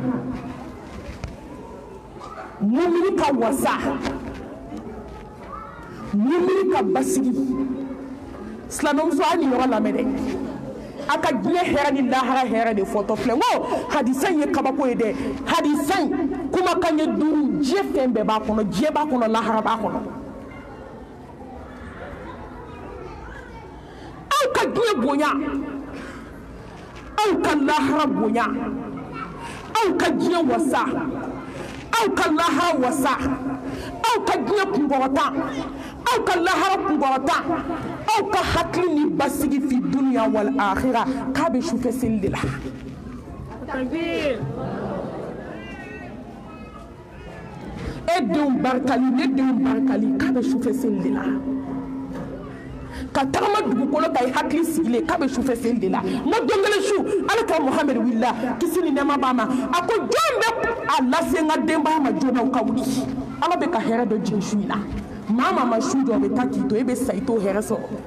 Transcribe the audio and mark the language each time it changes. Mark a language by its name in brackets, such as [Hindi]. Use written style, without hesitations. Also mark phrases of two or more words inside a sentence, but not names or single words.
[Bambara] mumini ka wasa mumini ka basigi silamɛmuso a ni yɔrɔ lamɛn dɛ a ka diɲɛ hɛrɛ ni lahara hɛrɛ de fɔtɔ filɛ n ko hadisan ye kabako ye dɛ hadisan kumakan ye 5 diɲɛ fɛn bɛɛ b'a kɔnɔ diɲɛ b'a kɔnɔ lahara b'a kɔnɔ ka diɲɛ bonya aw ka lahara bonya aw ka diɲɛ wasa aw ka lahara wasa aw ka diɲɛ kunkɔrɔta aw ka lahara kunkɔrɔta aw ka hakili ni basigi fi [Arabic] الدنيا والآخرة [Bambara] k'a bɛ sufɛ seli de la e denw barikali ne denw barikali k'a bɛ sufɛ seli de la ka tagama dugukolo ka i hakili sigilen k'a bɛ sufɛ seli de la n ko don kelen su ala ka Muhamadu wulila kisi ni nɛɛma b'a ma a ko jɔn bɛ a lase n ka denbaya ma joona u ka wuli ala bɛ ka hɛrɛ dɔ jigin su in na maa ma su jɔ o bɛ taa k'i to e bɛ sa i t'o hɛrɛ sɔrɔ